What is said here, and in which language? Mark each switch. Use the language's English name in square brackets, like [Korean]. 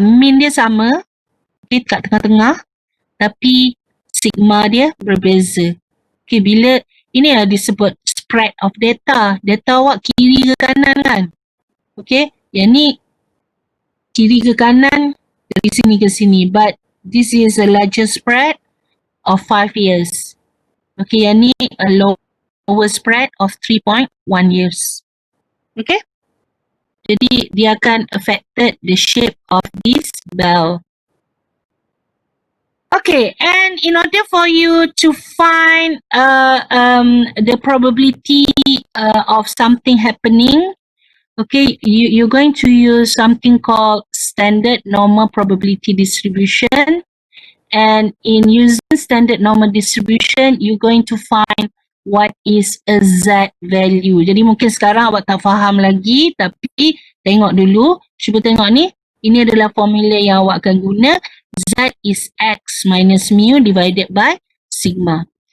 [Malay] Mean dia sama, okay, kat tengah-tengah, tapi sigma dia berbeza. Okay, bila ini disebut [English] spread of data. [Malay] Data awak kiri ke kanan kan? Okay, yang ni kiri ke kanan, dari sini ke sini. [English] But this is a larger spread of 5 years. Okay, [Malay] yang ni [English] a lower spread of 3.1 years. Okay? [Malay] Jadi dia akan [English] affected the shape of this bell. Okay, and in order for you to find the probability of something happening, okay, you're going to use something called standard normal probability distribution. And in using standard normal distribution, you're going to find what is a Z value. [Malay] Jadi mungkin sekarang awak tak faham lagi, tapi tengok dulu, cuba tengok ni. Ini adalah formula yang awak akan guna. [English] Z is X minus mu divided by sigma.